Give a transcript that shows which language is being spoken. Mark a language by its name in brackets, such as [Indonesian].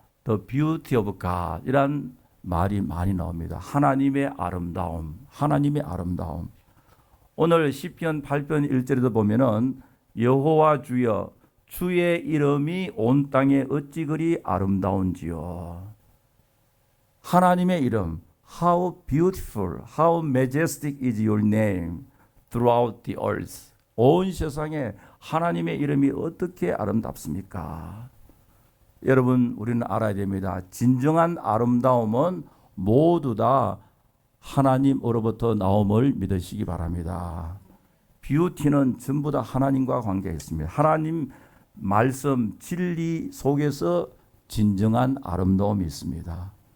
[English] The beauty of God [Korean] 이란 말이 많이 나옵니다. 하나님의 아름다움, 하나님의 아름다움. 오늘 시편 8편 1절에도 보면은 여호와 주여 주의 이름이 온 땅에 어찌 그리 아름다운지요. 하나님의 이름, [English] how beautiful, how majestic is your name throughout the earth. [Korean] 온 세상에 하나님의 이름이 어떻게 아름답습니까? 여러분, 우리는 알아야 됩니다. 진정한 아름다움은 모두 다 하나님으로부터 나옴을 믿으시기 바랍니다. 뷰티는 전부 다 하나님과 관계가 있습니다. 하나님 말씀, 진리 속에서 진정한 아름다움이 있습니다.